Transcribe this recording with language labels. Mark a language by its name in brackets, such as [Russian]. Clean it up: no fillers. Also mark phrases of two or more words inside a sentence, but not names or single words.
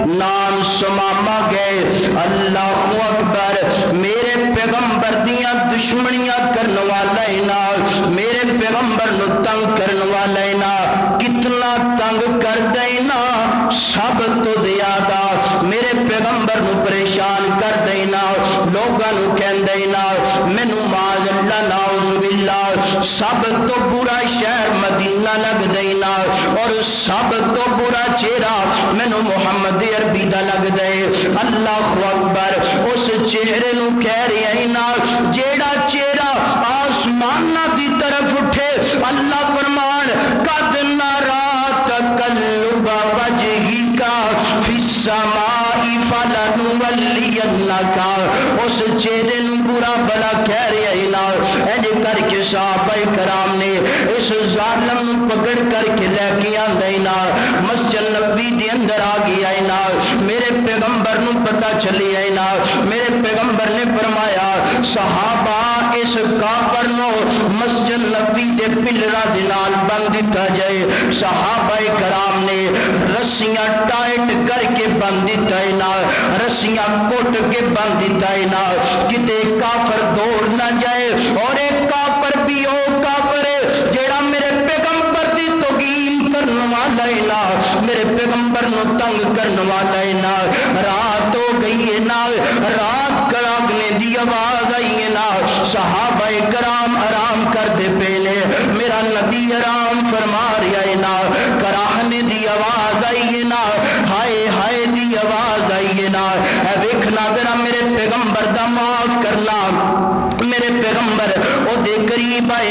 [Punjabi] نام سمامہ گئے. [Arabic] اللہ اکبر. [Punjabi] میرے پیغمبر دیاں دشمنیاں کرنے والا ہے نا, میرے پیغمبر نو تنگ کرنے والا ہے نا, کتنا تنگ کر دے نا, سب تو زیادہ میرے پیغمبر نو پریشان کر دے نا. لوگاں نو کہندے نا مینوں [Arabic] معاذ اللہ نعوذ باللہ [Punjabi] مولا سب تو برا شہر مدینہ لگ دینا اور سب تو برا چہرہ مینو محمد عربی دا لگ دے [Arabic] اللہ اکبر [Punjabi] اس چہرے نو کہہ رہے نا جیڑا چہرہ آسمانہ دی طرف اٹھے اللہ فرمان [Arabic] قد نرا تقلب وجهك في السماء [Punjabi] فلنولينك اس چہرے نو برا بلا کہہ رہے نا اج کر کے صحابہ کرام نے اس ظالم نو پکڑ کر کے لے کے آندے نا مسجد نبوی دے اندر آ گیا نا میرے پیغمبر نو پتہ چلی ہے نا میرے پیغمبر نے فرمایا صحابہ اس کافر نو مسجد نبوی دے پلڑا دے نال بند دتا جائے صحابہ کرام نے رسیاں ٹائٹ کر کے بند دیتا ہے نا رسیاں کوٹ کے بند دیتا ہے نا کتے کافر دوڑ نہ جائے اور ایک کافر بھی او کافر ہے جیڑا میرے پیغمبر دی توہین کرنے والا ہے نا میرے پیغمبر نو تنگ کرنے والا ہے نا رات ہو گئی ہے نا رات کراگنے دی آواز آئی ہے نا صحابہ کرام آرام کر دے پینے میرا نبی آرام فرما رہا ہے نا کراہنے دی آواز آئی ہے نا ہائے ہائے دی آواز آئی ہے نا اے ویکھنا ذرا میرے پیغمبر دا معاف کرنا میرے پیغمبر او دے قریب آئے